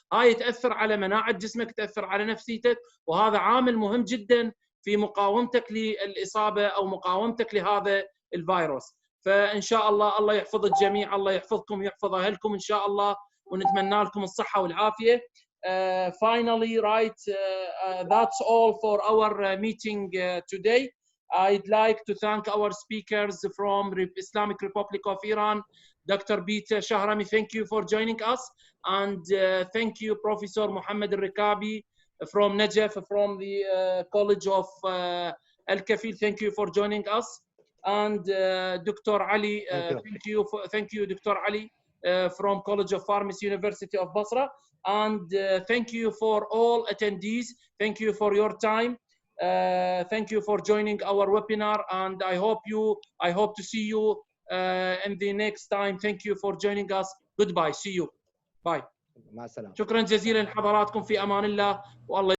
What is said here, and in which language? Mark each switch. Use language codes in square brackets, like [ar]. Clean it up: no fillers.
[ar] هاي تأثر على مناعة جسمك، تأثر على نفسيتك، وهذا عامل مهم جدا في مقاومتك للإصابة أو مقاومتك لهذا الفيروس. فإن شاء الله يحفظ الجميع، الله يحفظكم ويحفظ أهلكم إن شاء الله، ونتمنى لكم الصحة والعافية. [en] Finally, that's all for our meeting today. I'd like to thank our speakers from Islamic Republic of Iran, Dr. Bita Shahrami, thank you for joining us, and thank you Professor Mohammed Al-Rikabi from Najaf, from the College of Al-Kafil, thank you for joining us, and Dr. Ali, thank you Dr. Ali from College of Pharmacy, University of Basra, and thank you for all attendees, thank you for your time. Thank you for joining our webinar, and I hope to see you in the next time. Thank you for joining us. Goodbye. See you. Bye. [ar] مع السلامة. شكرا جزيلا لحضراتكم، في أمان الله، والله